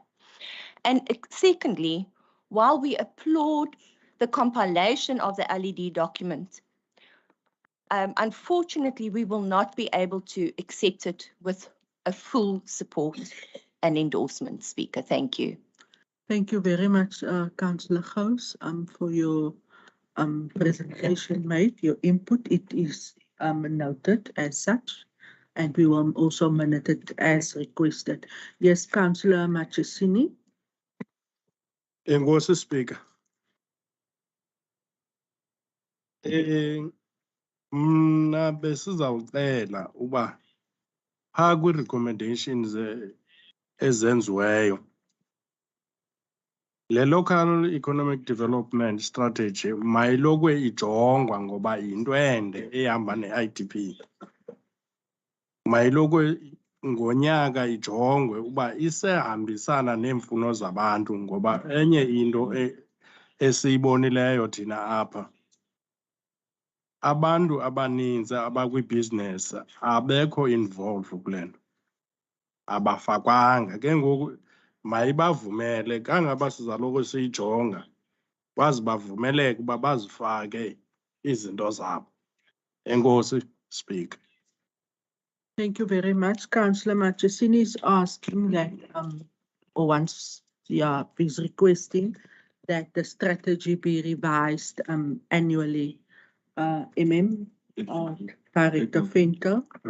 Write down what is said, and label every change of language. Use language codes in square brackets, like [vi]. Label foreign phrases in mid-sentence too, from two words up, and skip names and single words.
[en] And secondly, while we applaud the compilation of the LED document, unfortunately, we will not be able to accept it with a full support and endorsement, Speaker. Thank you. Thank you very much, Councillor Gous, for your presentation made, your input. It is noted as such, and we will also minute it as requested. Yes, Councillor Machesini. [xh] Enkosi Speaker. Mna besizawucela uba phaa kwi-recommendations ezenziweyo le [en] local economic development strategy [xh] mayilokwe ijongwa ngoba yinto ende ehamba ne-IDP. Mayilokwe ngonyaka ijongwe uba isehambisana neemfuno zabantu ngoba enye into esiyibonileyo thina apha, abantu abaninzi abakwibhizinesi abekho involved kule nto, abafakwanga. Ke ngoku mayibavumele kangaba sizaloko siyijonga baze bavumeleke uba bazifake izinto zabo. Enkosi, Speaker. [en] Thank you very much. Councillor Machesini is asking that, or wants, yeah, is requesting that the strategy be revised annually. Director Venter.